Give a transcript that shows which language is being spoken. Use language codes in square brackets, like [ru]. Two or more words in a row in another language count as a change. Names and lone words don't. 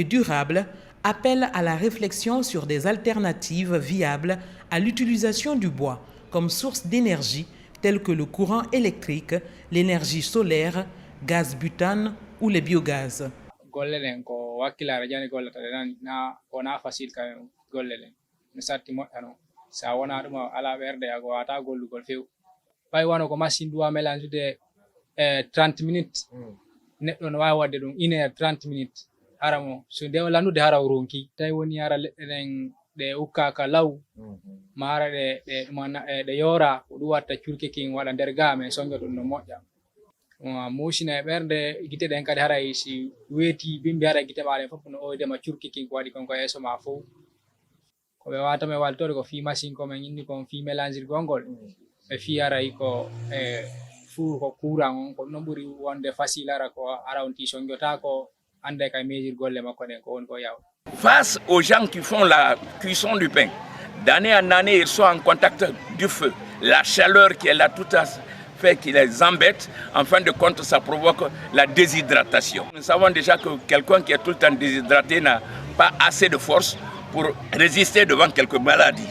[fr] durables appelle à la réflexion sur des alternatives viables à l'utilisation du bois comme source d'énergie telles que le courant électrique, l'énergie solaire, gaz butane ou les biogaz. [ff] 30 minutes neɗɗo no wawi wadde ɗum [fr] 1 heure 30 minutes [ff] haramo so nde landude hara o ronki tawi woni hara leɗɗe ɗen ɗe ukkaka law ma hara ɗe yoora ko ɗum watta curke kin waɗa nder ga men songe ɗum no moƴƴa musina e ɓerde gite ɗen kadi haray si weeti bimbi hara gite maɗen fof no oydema curke kin ko waɗi konko yeeso ma fof ko ɓe watame waltode ko fi machine ko men inni kon fi mélangeirgol ngol ɓe fi haray ko ko courant on ko non ɓuri wonde facile ara ko arawti sonjota ko ande kay mesure golle makko ɗen ko woni ko yaw. [fr] Face aux gens qui font la cuisson du pain, d'année en année, ils sont en contact du feu. La chaleur qui est là, tout à fait qui les embête. En fin de compte, ça provoque la déshydratation. Nous savons déjà que quelqu'un qui est tout le temps déshydraté n'a pas assez de force pour résister devant quelques maladies.